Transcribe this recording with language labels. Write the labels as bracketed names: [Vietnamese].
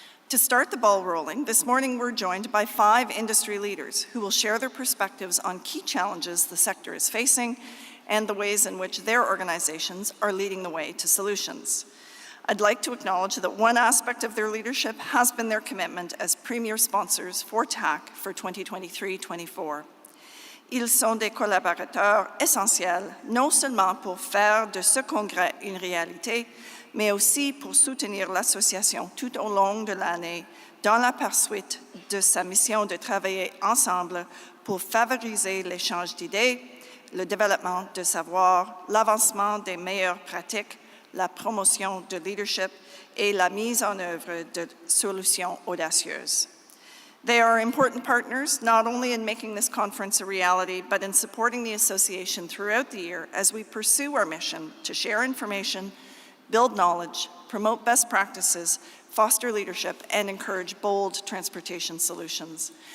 [English] To start the ball rolling, this morning we're joined by 5 industry leaders who will share their perspectives on key challenges the sector is facing and the ways in which their organizations are leading the way to solutions. I'd like to acknowledge that one aspect of their leadership has been their commitment as premier sponsors for TAC for 2023-24. [French] Ils sont des collaborateurs essentiels, non seulement pour faire de ce congrès une réalité, mais aussi pour soutenir l'association tout au long de l'année dans la poursuite de sa mission de travailler ensemble pour favoriser l'échange d'idées, le développement de savoir, l'avancement des meilleures pratiques, la promotion de leadership et la mise en œuvre de solutions audacieuses. [English] They are important partners, not only in making this conference a reality, but in supporting the association throughout the year as we pursue our mission to share information, build knowledge, promote best practices, foster leadership, and encourage bold transportation solutions.